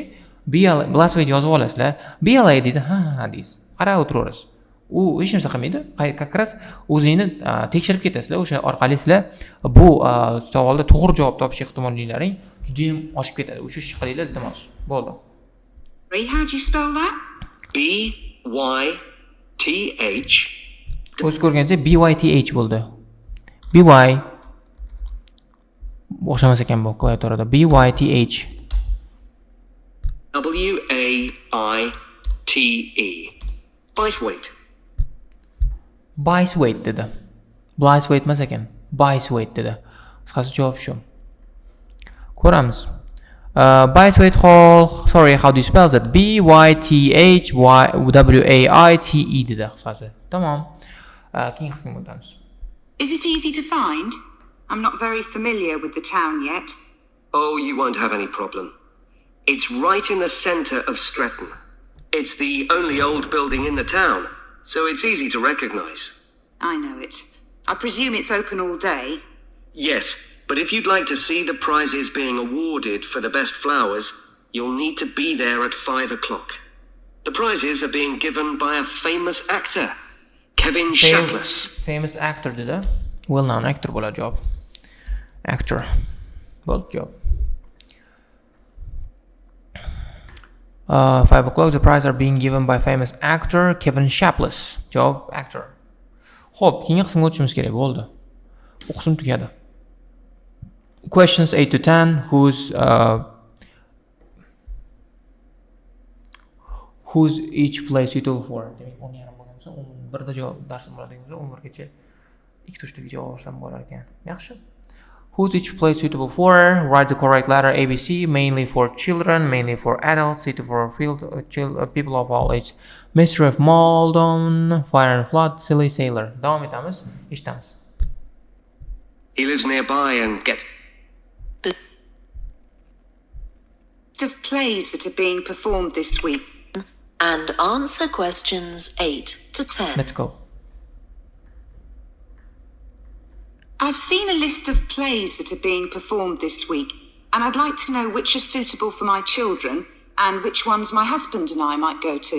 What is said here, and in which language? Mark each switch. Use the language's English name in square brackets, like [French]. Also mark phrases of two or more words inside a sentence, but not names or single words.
[Uzbek] Blaswaite yozib olasizlar. BLA deydi, ha deysiz. Qarab o'tiraverasiz. U hech narsa qilmaydi. [Russian] Как раз [Uzbek] o'zingni tekshirib ketasizlar. O'sha orqali sizlar bu savolda to'g'ri javob topish ehtimollaring juda ham oshib ketadi. O'sha ish qilinglar, iltimos. Bo'ldi. [English] How do you spell that? BYTH. [Uzbek] O'z ko'rgancha BYTH bo'ldi. BY o'xshamas ekan bu klaviaturada. [English] BYTH. WAITE. Bythwaite. [Uzbek] Bythwaite dedi. Blaswaite emas ekan. Bythwaite dedi. Qisqasi javob shu. Ko'ramiz. [English] Bythwaite Hall. Sorry, how do you spell that? [Uzbek] BYTHWAITE dedi qisqasi. Tamam. Keyin qismga o'tamiz. [English] Is it easy to find? I'm not very familiar with the town yet. Oh, you won't have any problem. It's right in the centre of Stretton. It's the only old building in the town, so it's easy to recognize. I know it. I presume it's open all day. Yes, but if you'd like to see the prizes being awarded for the best flowers, you'll need to be there at 5 o'clock. The prizes are being given by a famous actor, Kevin Shapless. Famous actor [Uzbek] dedi. [English] Well-known actor [Uzbek] bo'ladi javob. Actor. Bo'ldi javob. [English] 5 o'clock, the prize are being given by famous actor Kevin Shapless. [Uzbek] Javob actor. Xo'p, keyingi qismga o'tishimiz kerak bo'ldi. Bu qism tugadi. [English] Questions 8 to 10 who's each place suitable for? [Uzbek] Demak, 10:30 bo'lgan bo'lsa, 11da javob darsim bo'ladigan bo'lsa, 11gacha ikkita uchtaga javob olsam bo'lar ekan. Yaxshi. [English] Who's each place suitable for? Write the correct letter ABC, mainly for children, mainly for adults, suitable for people of all ages. Mystery of Maldon, Fire and Flood, Silly Sailor. [Uzbek] Davom etamiz, eshitamiz. [English] He lives nearby and gets... Of plays that are being performed this week. And answer questions 8 to 10. Let's go. I've seen a list of plays that are being performed this week, and I'd like to know which are suitable for my children and which ones my husband and I might go to.